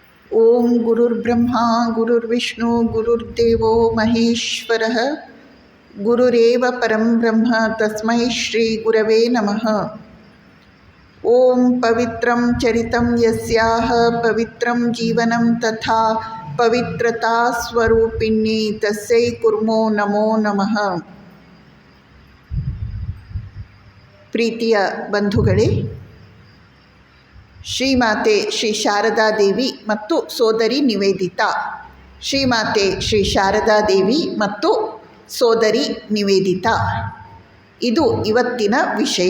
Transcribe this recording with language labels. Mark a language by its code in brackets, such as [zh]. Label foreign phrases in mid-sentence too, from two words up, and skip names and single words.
[sa] ಓಂ ಗುರುರ್ಬ್ರಹ್ಮ ಗುರುರ್ವಿಷ್ಣು ಗುರುರ್ದೇವೋ ಮಹೇಶ್ವರಃ ಗುರುರೇವ ಪರಂ ಬ್ರಹ್ಮ ತಸ್ಮೈ ಶ್ರೀ ಗುರವೇ ನಮಃ. ಓಂ ಪವಿತ್ರಂ ಚರಿತಂ ಯಸ್ಯಾಹ ಪವಿತ್ರಂ ಜೀವನಂ ತಥಾ ಪವಿತ್ರತಾ ಸ್ವರೂಪಿಣ್ಯೈ ತಸ್ಯೈ ಕುರ್ಮೋ ನಮೋ ನಮಃ. [kn] ಪ್ರೀತಿಯ ಬಂಧುಗಳೇ, ಶ್ರೀಮಾತೆ ಶ್ರೀ ಶಾರದಾದೇವಿ ಮತ್ತು ಸೋದರಿ ನಿವೇದಿತಾ, ಶ್ರೀಮಾತೆ ಶ್ರೀ ಶಾರದಾದೇವಿ ಮತ್ತು ಸೋದರಿ ನಿವೇದಿತಾ, ಇದು ಇವತ್ತಿನ ವಿಷಯ.